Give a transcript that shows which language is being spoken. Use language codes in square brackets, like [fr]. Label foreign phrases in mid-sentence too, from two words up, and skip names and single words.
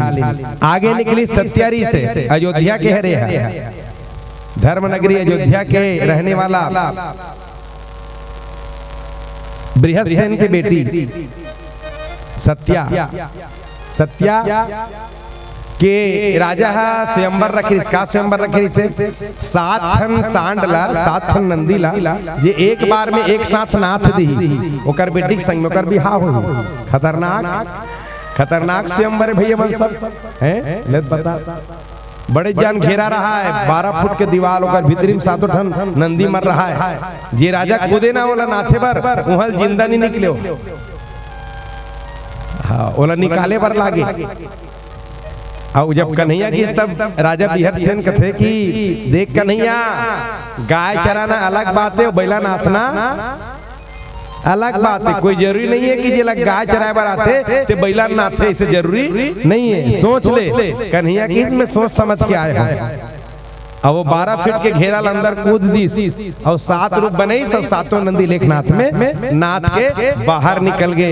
[hne] आगे निकली सत्यारी से अयोध्या के हरे है धर्मनगरी अयोध्या के रहने वाला बृहस्सेन की बेटी सत्या के राजा स्वयंवर रखी, इसका स्वयंवर रखी से 7 ठन सांड ला 7 ठन नंदी ला जे एक बार में एक साथ नाथ दी ओकर बेटी के संग में ओकर बिहाव हो। खतरनाक स्वयंवर भैया बन सब हैं ले बता। बड़े जान घेरा रहा है 12 फुट के दीवार ओकर भीतरी में 7 ठन नंदी मर रहा है। जे राजा कूदे ना ओला नाथे बर उहल जिंदा नहीं निकले, हाँ ओला निकाले बर लागे। और जब कन्हैया की तब राजा बृहस्सेन कथे कि देख कन्हैया गाय चराना अलग बात है, बैला नाथना अलग बात है। कोई जरूरी नहीं है कि जे लग गाय चराए बार आते ते बैला नाथे, इसे जरूरी नहीं है। सोच ले कन्हैया की इसमें सोच समझ के आए हैं। अब वो 12 फीट के घेरा अंदर कूद दी और 7 रूप बनाई, सब 7 नंदी लेखनाथ में नाथ के बाहर निकल गए।